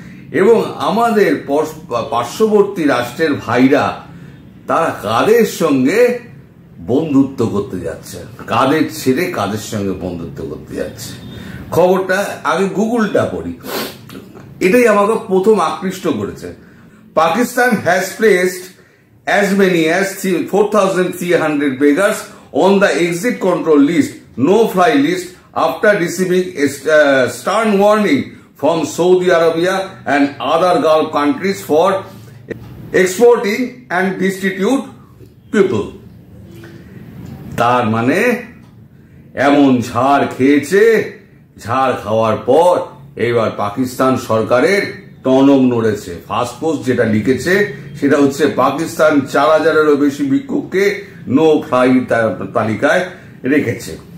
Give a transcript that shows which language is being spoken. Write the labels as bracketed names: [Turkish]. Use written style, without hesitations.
[Bangla] এবং আমাদের পার্শ্ববর্তী রাষ্ট্রের ভাইরা তারা কাদের সঙ্গে বন্ধুত্ব করতে যাচ্ছে, কাদের ছেড়ে কাদের সঙ্গে বন্ধুত্ব করতে যাচ্ছে। খবরটা আগে গুগলটা পড়ি, এটাই আমাকে প্রথম আকৃষ্ট করেছে। [English] Pakistan has placed as many as 4,300 beggars on the exit control list, no-fly list, after receiving a stern warning from Saudi Arabia and other Gulf countries for exporting and destitute people. [Bangla] তার মানে এমন ঝাড় খেয়েছে, ঝাড় খাওয়ার পর এইবার পাকিস্তান সরকারের টনক নড়েছে। ফার্স্ট পোস্ট যেটা লিখেছে সেটা হচ্ছে পাকিস্তান 4000-এরও বেশি ভিক্ষুককে নো ফ্লাই তালিকায় রেখেছে।